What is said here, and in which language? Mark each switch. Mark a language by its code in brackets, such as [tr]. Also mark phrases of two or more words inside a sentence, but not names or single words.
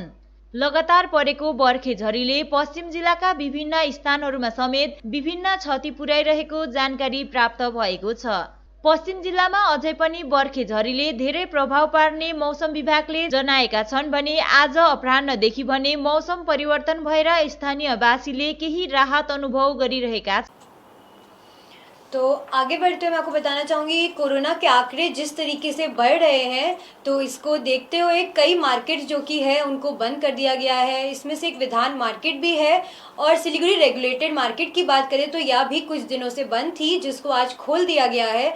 [ne] लगातार परेको बर्खे झरीले पश्चिम जिल्लाका विभिन्न स्थानहरूमा समेत विभिन्न क्षति पुर्याइरहेको जानकारी प्राप्त भएको छ। पश्चिम जिल्लामा अझै पनि बर्खे झरीले धेरै प्रभाव पार्ने मौसम विभागले जनाएका छन् भने आज अपराह्नदेखि भने मौसम परिवर्तन भएर स्थानीयवासीले केही राहत अनुभव गरिरहेका छन्। [hi] तो आगे बढ़ते हुए मैं आपको बताना चाहूँगी कोरोना के आंकड़े जिस तरीके से बढ़ रहे हैं तो इसको देखते हुए कई मार्केट जो कि है उनको बंद कर दिया गया है। इसमें से एक विधान मार्केट भी है और सिलीगुड़ी [en] regulated market [hi] की बात करें तो यह भी कुछ दिनों से बंद थी जिसको आज खोल दिया गया है।